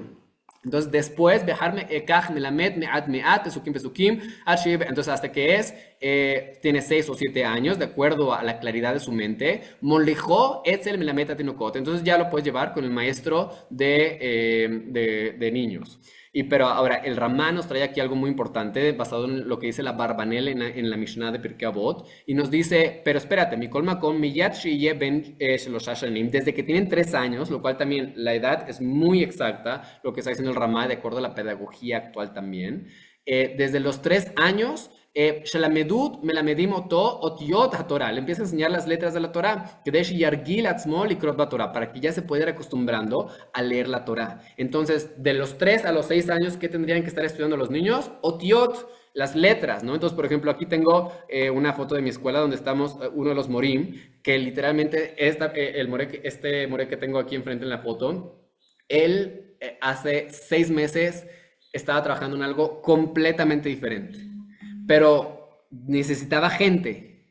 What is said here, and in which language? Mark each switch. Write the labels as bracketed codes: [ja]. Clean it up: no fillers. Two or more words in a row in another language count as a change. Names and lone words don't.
[es] Entonces después, entonces hasta que tiene 6 o 7 años, de acuerdo a la claridad de su mente, entonces ya lo puedes llevar con el maestro de niños. Pero ahora, el Ramá nos trae aquí algo muy importante, basado en lo que dice la Barbanel en la Mishnah de Pirkei Avot, y nos dice, pero espérate, [he] מכל מקום, מיד שיהיה בן שלושה שנים, [es] desde que tienen 3 años, lo cual también la edad es muy exacta, lo que está diciendo el Ramá, de acuerdo a la pedagogía actual también. Desde los 3 años, [he] שמלמדים מלמדים אותו אותיות התורה. [es] Le empieza a enseñar las letras de la Torah. [he] כדי שירגיל עצמו לקרוא בתורה, [es] para que ya se pueda ir acostumbrando a leer la Torah. Entonces, de los 3 a los 6 años, ¿qué tendrían que estar estudiando los niños? Otiot, las letras, ¿no? Entonces, por ejemplo, aquí tengo una foto de mi escuela donde estamos, uno de los morim, que literalmente este more que tengo aquí enfrente en la foto, él hace 6 meses estaba trabajando en algo completamente diferente, pero necesitaba gente.